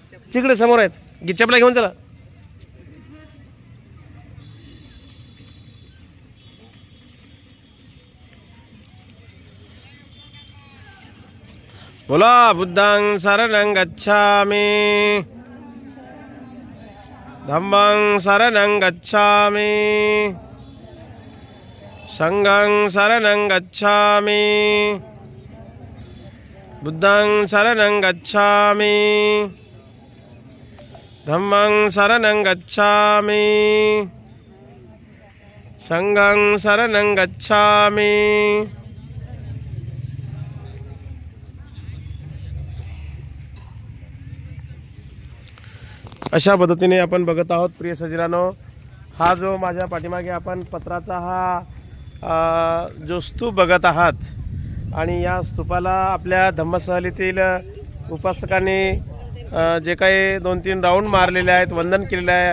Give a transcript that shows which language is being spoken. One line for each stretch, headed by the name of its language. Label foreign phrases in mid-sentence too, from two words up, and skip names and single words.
Marathi: तिकडे समोर आहेत, चपला घेऊन चला.
Pali: बोला बुद्धं शरणं गच्छामि, धम्मं शरणं गच्छामि, संघं शरणं गच्छामि, बुद्धं शरणं गच्छामि, धम्मं शरणं गच्छामि, संघं शरणं गच्छामि.
Marathi: अशा पद्धतीने आपण बघत आहोत प्रिय सज्जनांनो. हा जो माझ्या पाठीमागे आपण पत्राचा हा जो स्तूप बघत आहात आणि या स्तूपाला आपल्या धम्मसहलीतील उपासकांनी जे काही 2-3 राऊंड मारलेले आहेत, वंदन केलेले आहे.